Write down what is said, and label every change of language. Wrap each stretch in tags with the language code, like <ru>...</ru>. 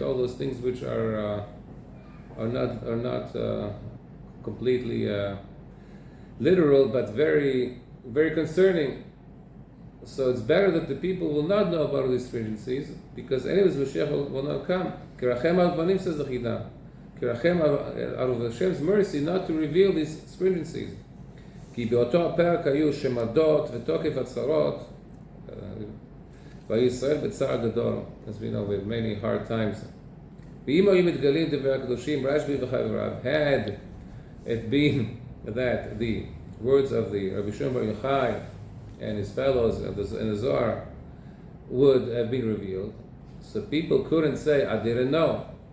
<en>All those things which are not completely literal, but very very concerning. So it's better that the people will not know about these stringencies, because anyways Mashiach will not come.</en> <he>Kirachem al banim,</he> <en>says the Chida. Kirachem out of Hashem's mercy not to reveal these stringencies.</en> <he>כי באותו הפרק היו שמדות ותוקף הצרות, והיו ישראל בצער גדול,</he> <en>as we know, with many hard times.</en> <he>ואם היו מתגלים דברי הקדושים, רשב"י וחבריו,</he> <en>had it been that the words of the Rabbi Shimon Bar Yochai and his fellows in the Zohar would have been revealed, so people couldn't say, I didn't know.</en>